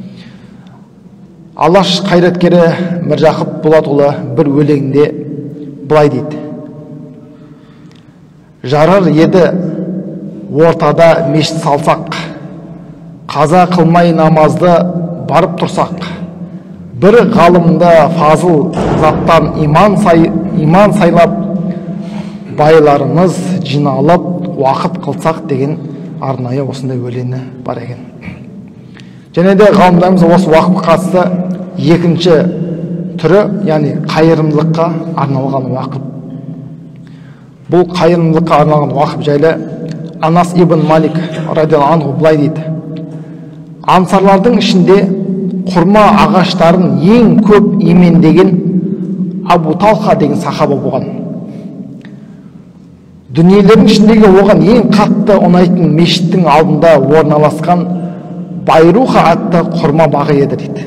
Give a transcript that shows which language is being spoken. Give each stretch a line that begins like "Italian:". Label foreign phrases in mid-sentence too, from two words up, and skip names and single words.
Kazakh: Алаш қайраткері Міржақып Болатұлы бір өлеңінде былай дейді: жарар еді ортада мешіт салсақ, қаза қылмай намазды барып тұрсақ, бір ғалымды фазыл заттан иман сайлап, байларымыз жиналып уақыт қылсақ деген арнайы осындай өлеңі бар екен. Және де ғалымдарымыз осы уақытқа қатысты екінші түрі, яғни қайырымдылыққа арналған уақыт. Бұл қайырымдылыққа арналған уақыт жайлы Анас ибн Малик
Arabic: رضي الله عنه
Kazakh: былай дейді: ансарлардың ішінде құрма ағаштарын ең көп имендеген Абу Талха деген сахаба болған. Дүниелердің ішіндегі оған ең қатты ұнайтын мешіттің алдында орналасқан Байруха атты құрма бағы еді дейді.